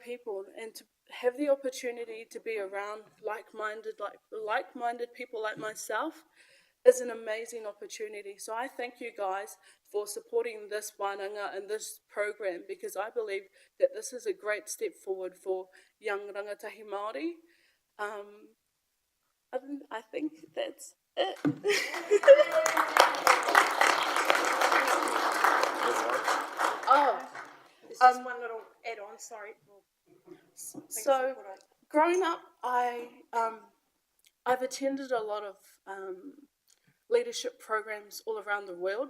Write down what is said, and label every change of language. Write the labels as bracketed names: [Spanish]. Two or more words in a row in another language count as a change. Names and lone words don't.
[English] And to have the opportunity to be around like-minded people like myself is an amazing opportunity. So I thank you guys for supporting this wānanga and this program, because I believe that this is a great step forward for young [Māori] rangatahi Māori. [English] I think that's it. Oh, There's just one little add-on, sorry. So, growing up, I've attended a lot of leadership programs all around the world.